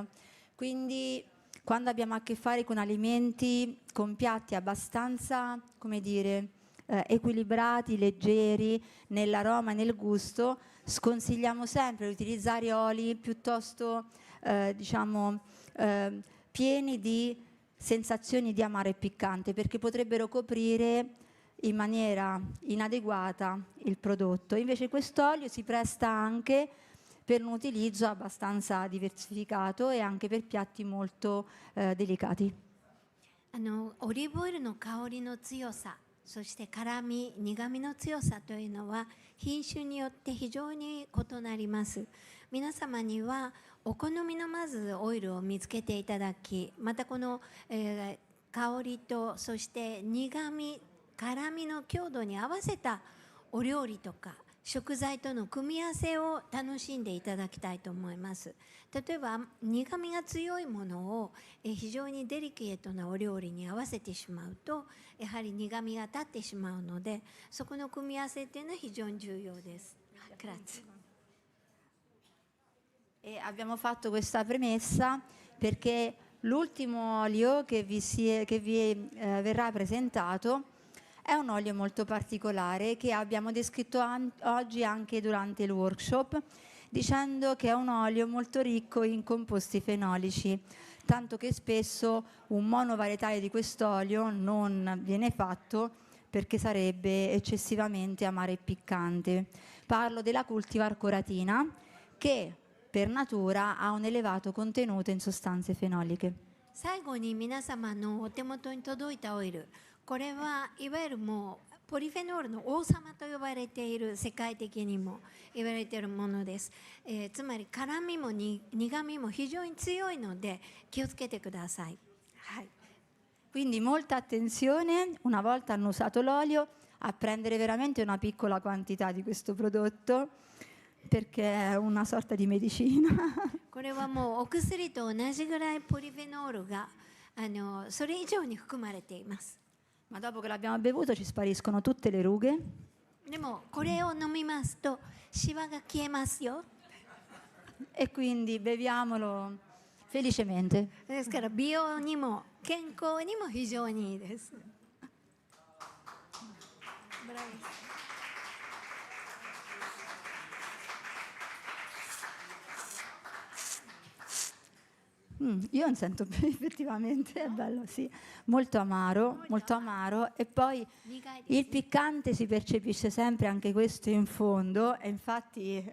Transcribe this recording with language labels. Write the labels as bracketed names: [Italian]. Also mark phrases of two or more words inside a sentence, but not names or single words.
[Italian] Quindi quando abbiamo a che fare con alimenti, con piatti abbastanza, come dire, equilibrati, leggeri nell'aroma e nel gusto, sconsigliamo sempre di utilizzare oli piuttosto diciamo pieni di sensazioni di amaro e piccante, perché potrebbero coprire in maniera inadeguata il prodotto. Invece quest'olio si presta anche per un utilizzo abbastanza diversificato e anche per piatti molto delicati. [Japanese] オリーブオイルの香りの強さ、そして辛み、苦みの強さというのは品種によって非常に異なります。皆様にはお好みのまずオイルを見つけていただき、またこの、香りとそして苦み、辛みの強度に合わせたお料理とか食材との組み合わせを楽しんでいただきたいと思います。例えば苦みが強いものを非常にデリケートなお料理に合わせてしまうとやはり苦みが立ってしまうので、そこの組み合わせっていうのは非常に重要です。Grazie. [Italian] E abbiamo fatto questa premessa perché l'ultimo olio che vi verrà presentato è un olio molto particolare che abbiamo descritto oggi anche durante il workshop, dicendo che è un olio molto ricco in composti fenolici, tanto che spesso un monovarietale di quest'olio non viene fatto perché sarebbe eccessivamente amaro e piccante. Parlo della cultivar coratina, che per natura ha un elevato contenuto in sostanze fenoliche. [Japanese] 最後に皆様のお手元に届いたオイル、これはいわゆるもうポリフェノールの王様と呼ばれている、世界的にも言われているものです。つまり辛みも苦みも非常に強いので気をつけてください。はい。 [Italian] Quindi molta attenzione, una volta hanno usato l'olio, a prendere veramente una piccola quantità di questo prodotto, perché è una sorta di medicina. [Japanese] これはもうお薬と同じぐらいポリフェノールがそれ以上に含まれています。 [Italian] Ma dopo che l'abbiamo bevuto ci spariscono tutte le rughe. [Japanese] でもこれを飲みますとシワが消えますよ。 [Italian] E quindi beviamolo felicemente. [Japanese] ですから美容にも健康にも非常にいいです。 [Italian] Io non sento più, effettivamente, è bello, sì. Molto amaro, e poi il piccante si percepisce sempre anche questo in fondo, e infatti